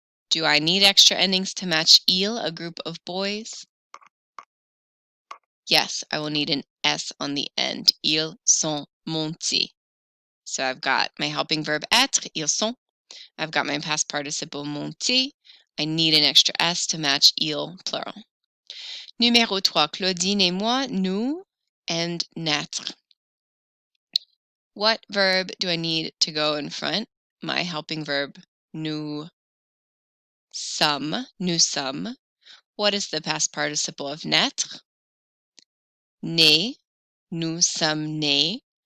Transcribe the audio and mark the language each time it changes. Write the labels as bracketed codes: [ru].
[en] Do I need extra endings to match il, a group of boys? Yes, I will need an S on the end. [fr] Ils sont montés. [en] So I've got my helping verb être, [fr] ils sont. [en] I've got my past participle monter. I need an extra S to match il, plural. [fr] Numéro 3, Claudine et moi, nous, [en] and [fr] naître. [en] What verb do I need to go in front? My helping verb, [fr] nous sommes. [en] What is the past participle of naître? [fr] Né, nous sommes nés.